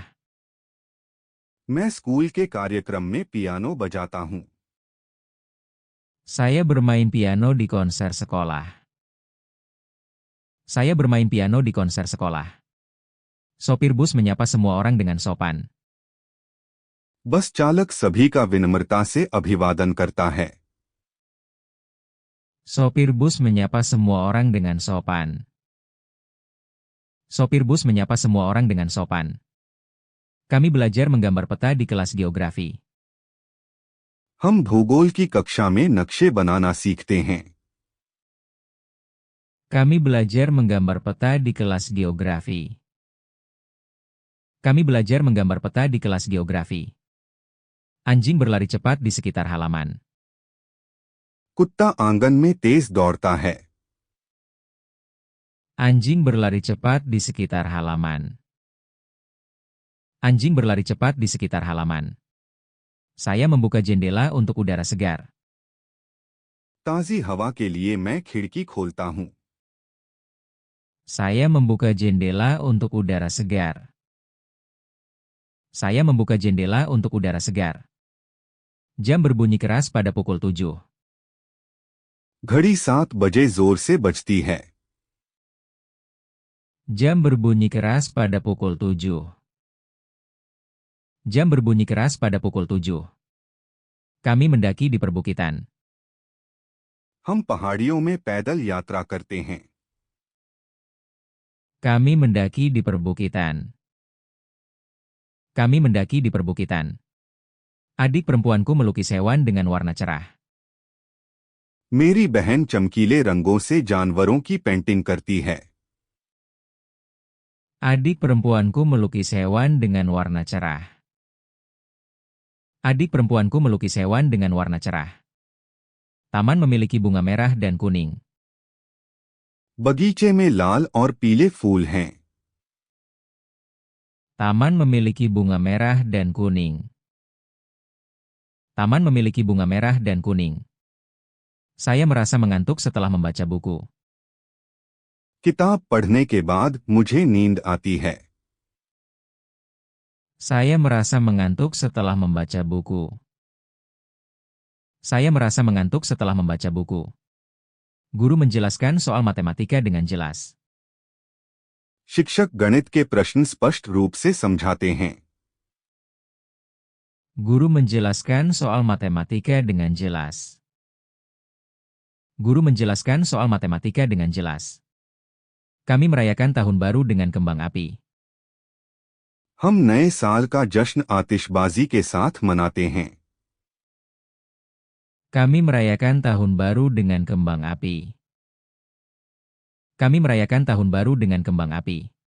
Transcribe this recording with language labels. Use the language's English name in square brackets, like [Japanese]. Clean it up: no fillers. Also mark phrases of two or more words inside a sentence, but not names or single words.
[Hindi] मैं स्कूल के कार्यक्रम में पियानो बजाता हूँ। [Indonesian] Saya bermain piano di konser sekolah. Saya bermain piano di konser sekolah. Sopir bus menyapa semua orang dengan sopan. [Hindi] बस चालक सभी का विनम्रता से अभिवादन करता है। [Indonesian] Sopir bus menyapa semua orang dengan sopan. Sopir bus menyapa semua orang dengan sopan. Kami belajar menggambar peta di kelas geografi. [Hindi] हम भूगोल की कक्षा में नक्शे बनाना सीखते हैं। [Indonesian] Kami belajar menggambar peta di kelas geografi. Kami belajar menggambar peta di kelas geografi. Anjing berlari cepat di sekitar halaman. [Hindi] कुत्ता आंगन में तेज दौड़ता है। [Indonesian] Anjing berlari cepat di sekitar halaman. Anjing berlari cepat di sekitar halaman. Saya membuka jendela untuk udara segar. [Hindi] ताज़ी हवा के लिए मैं खिड़की खोलता हूँ। [Indonesian] Saya membuka jendela untuk udara segar. Saya membuka jendela untuk udara segar. Jam berbunyi keras pada pukul 7. [Hindi] घड़ी 7 बजे जोर से बजती है। [Indonesian] Jam berbunyi keras pada pukul 7. Jam berbunyi keras pada pukul 7. Kami mendaki di perbukitan. [Hindi] हम पहाड़ियों में पैदल यात्रा करते हैं। [Indonesian] Kami mendaki di perbukitan. Kami mendaki di perbukitan. Adik perempuanku melukis hewan dengan warna cerah. [Hindi] मेरी बहन चमकीले रंगों से जानवरों की पेंटिंग करती है। [Indonesian] Adik perempuanku melukis hewan dengan warna cerah. Adik perempuanku melukis hewan dengan warna cerah. Taman memiliki bunga merah dan kuning. [Hindi] बगीचे में लाल और पीले फूल हैं। [Indonesian] Taman memiliki bunga merah dan kuning. Taman memiliki bunga merah dan kuning. Saya merasa mengantuk setelah membaca buku. [Hindi] किताब पढ़ने के बाद मुझे नींद आती है। [Indonesian] Saya merasa mengantuk setelah membaca buku. Saya merasa mengantuk setelah membaca buku. Guru menjelaskan soal matematika dengan jelas. [Hindi] शिक्षक गणित के प्रश्न स्पष्ट रूप से समझाते हैं। [Indonesian] Guru menjelaskan soal matematika dengan jelas. Guru menjelaskan soal matematika dengan jelas. Kami merayakan tahun baru dengan kembang api. [Hindi] हम नए साल का जश्न आतिशबाजी के साथ मनाते हैं। [Indonesian] Kami merayakan tahun baru dengan kembang api. Kami merayakan tahun baru dengan kembang api.